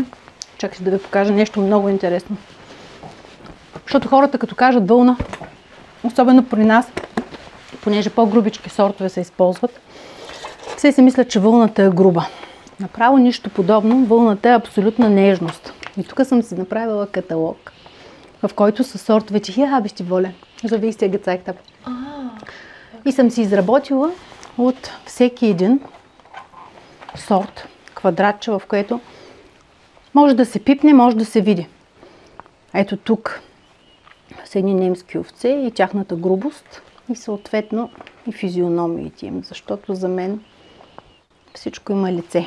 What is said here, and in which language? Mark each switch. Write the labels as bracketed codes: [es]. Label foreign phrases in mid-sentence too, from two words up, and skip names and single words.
[bg] Чакайте да ви покажа нещо много интересно. Защото хората като кажат вълна, особено при нас, понеже по-грубички сортове се използват, все си мислят, че вълната е груба. Направо нищо подобно, вълната е абсолютна нежност. И тук съм си направила каталог, в който са сортовете. [de] Hier habe ich die Wolle, so wie ich es dir gezeigt habe. [bg] И съм си изработила от всеки един сорт, квадратче, в което може да се пипне, може да се види. Ето тук са едни немски овце и тяхната грубост и съответно и физиономиите им, защото за мен всичко има лице.